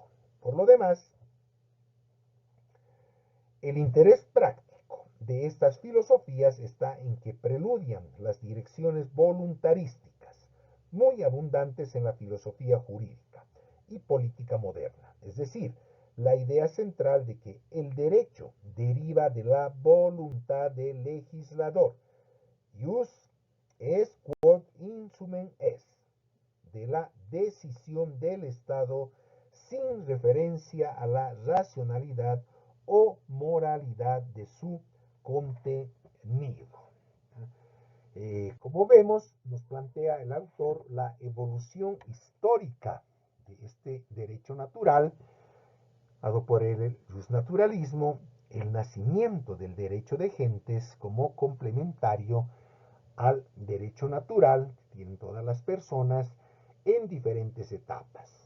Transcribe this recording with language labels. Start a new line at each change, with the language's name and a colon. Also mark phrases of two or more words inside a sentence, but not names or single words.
Spanish: Por lo demás, el interés práctico de estas filosofías está en que preludian las direcciones voluntarísticas, muy abundantes en la filosofía jurídica y política moderna, es decir, la idea central de que el derecho deriva de la voluntad del legislador,
Latin: ius est quod in sumen est,
Spanish: de la decisión del Estado sin referencia a la racionalidad o moralidad de su contenido. Como vemos, nos plantea el autor la evolución histórica de este derecho natural, dado por el justnaturalismo, el nacimiento del derecho de gentes como complementario al derecho natural que tienen todas las personas en diferentes etapas.